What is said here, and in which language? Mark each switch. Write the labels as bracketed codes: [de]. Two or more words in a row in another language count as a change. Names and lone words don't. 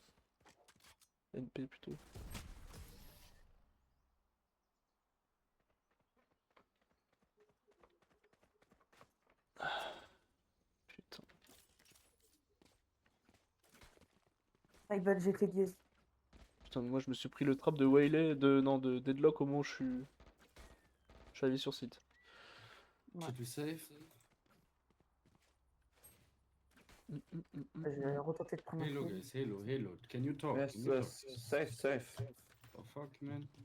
[fr] NP plutôt. Putain. [en] My bad, [fr] j'ai fait gaze. Putain, mais moi je me suis pris le trap de Waylay, de Deadlock au moment où je suis arrivé sur site. [en] Should we save? [fr] Je vais retenter de prendre un Hello, coup. [en] guys, hello. Can you talk? Yes, Can you yes, talk? safe. Oh, fuck, man.